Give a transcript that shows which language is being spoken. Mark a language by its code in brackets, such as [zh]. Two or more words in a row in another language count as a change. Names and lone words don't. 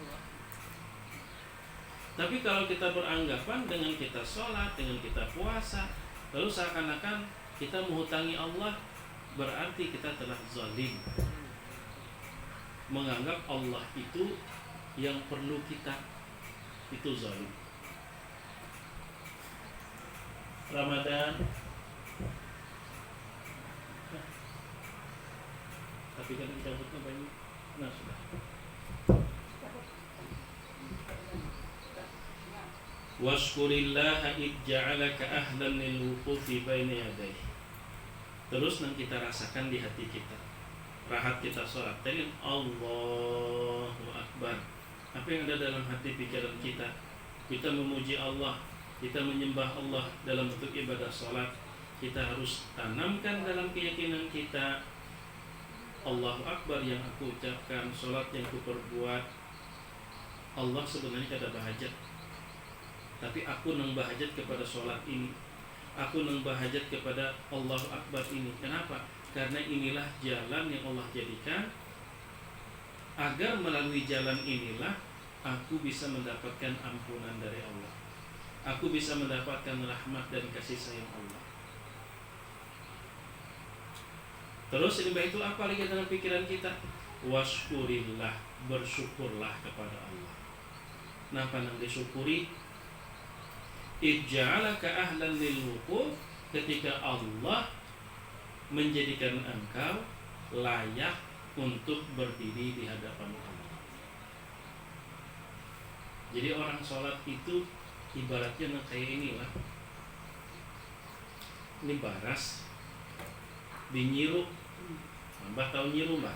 [id] Tapi kalau kita beranggapan dengan kita sholat, dengan kita puasa, lalu seakan-akan kita menghutangi Allah, berarti kita telah zalim, menganggap Allah itu yang perlu kita, itu zalim. Ramadan, tapi kan kita butuh banyak. Nah, sudah. [ar] واشكر الله إذ جعلك أهلا للوقوف بين يديه. [id] Terus nanti kita rasakan di hati kita, rahat kita sholat tadi [ar] Allahu Akbar. [id] Apa yang ada dalam hati pikiran kita? Kita memuji Allah, kita menyembah Allah dalam bentuk ibadah sholat. Kita harus tanamkan dalam keyakinan kita, [ar] Allahu Akbar [id] yang aku ucapkan, sholat yang aku perbuat, [bjn] Allah sebenarnya kada bahajat, tapi aku nang bahajat kepada sholat ini, aku nang bahajat kepada [ar] Allahu Akbar [bjn] ini. Kenapa? [id] Karena inilah jalan yang Allah jadikan agar melalui jalan inilah aku bisa mendapatkan ampunan dari Allah, aku bisa mendapatkan rahmat dan kasih sayang Allah. Terus ini itu apa lagi dalam pikiran kita? Washkurillah, bersyukurlah kepada Allah. [bjn] Napa nang disyukuri? [ar] اجعلك أهلا للوقوف, [id] ketika Allah menjadikan engkau layak untuk berdiri di hadapan Allah. Jadi orang sholat itu ibaratnya kayak inilah, ini baras dinyiru, Mbah tahu nyiru Mbah?